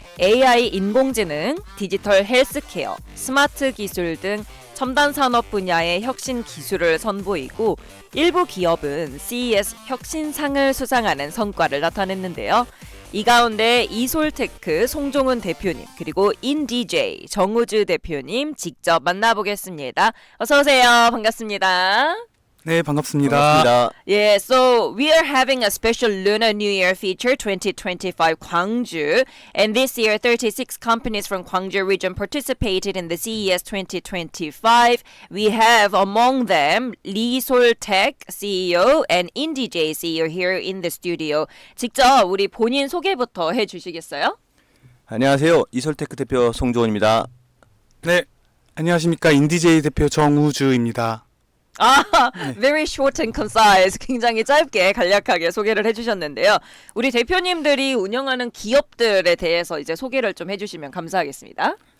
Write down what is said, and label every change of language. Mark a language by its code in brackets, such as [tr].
[ko] AI 인공지능, 디지털 헬스케어, 스마트 기술 등 첨단 산업 분야의 혁신 기술을 선보이고 일부 기업은 CES 혁신상을 수상하는 성과를 나타냈는데요. 이 가운데 이솔테크 송종은 대표님 그리고 인디제이 정우주 대표님 직접 만나보겠습니다. 어서 오세요. 반갑습니다. 네, 반갑습니다. 반갑습니다. [en] Yeah, so we are having a special Lunar New Year feature 2025 Gwangju, and this year 36 companies from Gwangju region participated in the CES 2025. We have among them Lee Sol-tech CEO and IndyJ CEO here in the studio. [ko] 직접 우리 본인 소개부터 해주시겠어요? 안녕하세요. 이솔테크 대표 송조원입니다. 네, 안녕하십니까. 인디제이 대표 정우주입니다. [en] Very short and concise. [ko] 굉장히 짧게 간략하게 소개를 해주셨는데요. 우리 대표님들이 운영하는 기업들에 대해서 이제 소개를 좀 해주시면 감사하겠습니다.